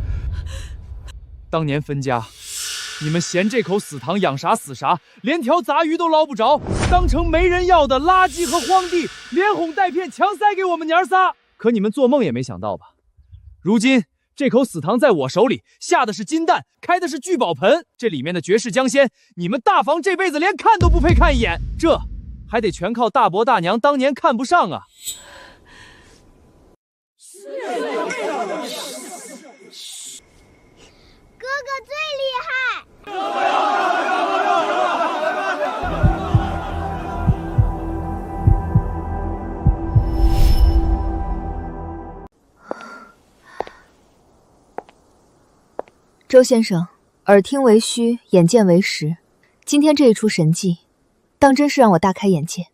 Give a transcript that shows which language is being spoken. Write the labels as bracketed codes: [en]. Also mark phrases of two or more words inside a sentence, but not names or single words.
[zh] 当年分家，你们嫌这口死塘养啥死啥，连条杂鱼都捞不着，当成没人要的垃圾和荒地，连哄带骗强塞给我们娘仨。可你们做梦也没想到吧？如今这口死塘在我手里，下的是金蛋，開的是聚寶盆，這裡面的絕世江鮮，你們大房這輩子連看都不配看一眼，這還得全靠大伯大娘當年看不上啊！哥哥最厲害！周先生，耳聽為虛，眼見為實，今天這一出神蹟，當真是讓我大開眼界。